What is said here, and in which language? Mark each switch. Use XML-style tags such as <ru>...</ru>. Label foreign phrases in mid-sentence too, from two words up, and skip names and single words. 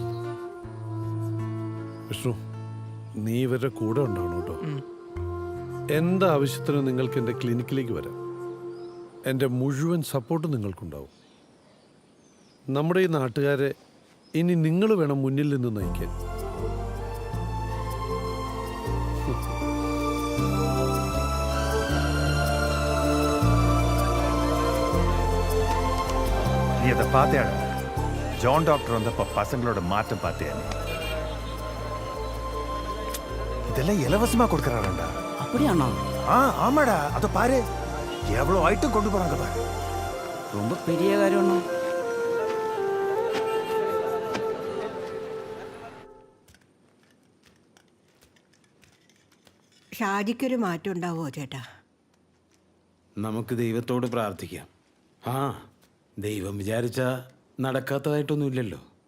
<ml>വിഷ്ണു, നീ ഇവരുടെ കൂടെ ഉണ്ടാവണം കേട്ടോ. എന്താവശ്യത്തിനും നിങ്ങൾക്ക് എൻ്റെ ക്ലിനിക്കിലേക്ക് വരാം. എൻ്റെ മുഴുവൻ സപ്പോർട്ട് നിങ്ങൾക്കുണ്ടാവും. നമ്മുടെ ഈ നാട്ടുകാരെ ഇനി നിങ്ങൾ വേണം മുന്നിൽ നിന്ന് നയിക്കാൻ.</ml> <ta>நீ அதை பார்த்தியாடா? ஜான் டாக்டர் வந்தப்போ பசங்களோட மாற்றம் பார்த்தியா? இதெல்லாம் இலவசமா கொடுக்கறாங்கடா. அப்படியாண்ணா? ஆமாடா. அத பாரு, எவ்வளவு ஐட்டம் கொண்டு போறாங்க பாரு. ரொம்ப பெரிய காரியம்ண்ணா.</ta> <ml>ഷാജിക്കൊരു മാറ്റം ഉണ്ടാവുമോ ചേട്ടാ? നമുക്ക് ദൈവത്തോട് പ്രാർത്ഥിക്കാം. ദൈവം വിചാരിച്ച നടക്കാത്തതായിട്ടൊന്നുമില്ലല്ലോ.</ml>